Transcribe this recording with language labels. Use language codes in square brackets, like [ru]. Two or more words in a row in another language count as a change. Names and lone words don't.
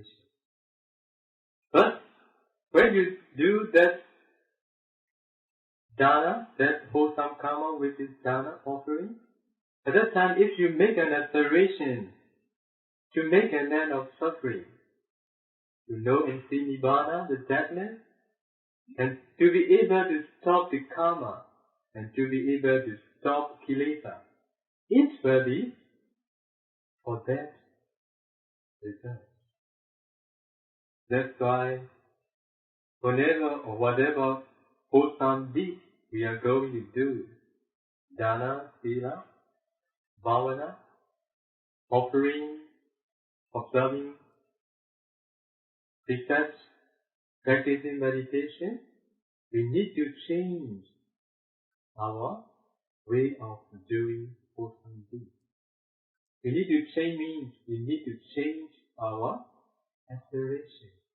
[en] But when you do that dana, that wholesome karma which is dana offering, at that time if you make an aspiration to make an end of suffering, to know and see Nibbana, the deadness, and to be able to stop the karma, and to be able to stop kilesa, it will be for that result. That's why whenever or whatever wholesome deed we are going to do, [pi] dana, sila, bhavana, [en] offering, observing precepts, practicing meditation, we need to change our way of doing wholesome deeds. We need to change means we need to change our aspiration.